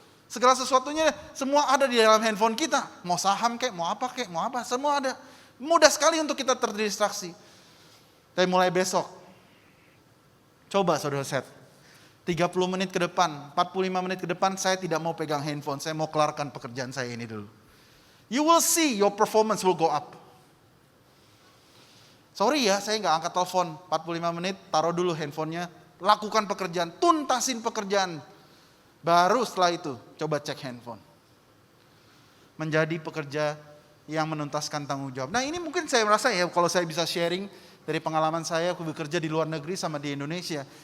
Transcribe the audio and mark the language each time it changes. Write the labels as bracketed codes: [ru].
[id] Segala sesuatunya semua ada di dalam handphone kita. Mau saham kek, mau apa, semua ada. Mudah sekali untuk kita terdistraksi. Tapi mulai besok, coba saudara set. 30 menit ke depan, 45 menit ke depan saya tidak mau pegang handphone. Saya mau kelarkan pekerjaan saya ini dulu. [en] You will see your performance will go up. [id] Sorry ya, saya nggak angkat telepon. 45 menit, taruh dulu handphonenya. Lakukan pekerjaan, tuntasin pekerjaan. Baru setelah itu, coba cek handphone. Menjadi pekerja yang menuntaskan tanggung jawab. Nah ini mungkin saya merasa ya, kalau saya bisa sharing dari pengalaman saya, aku bekerja di luar negeri sama di Indonesia.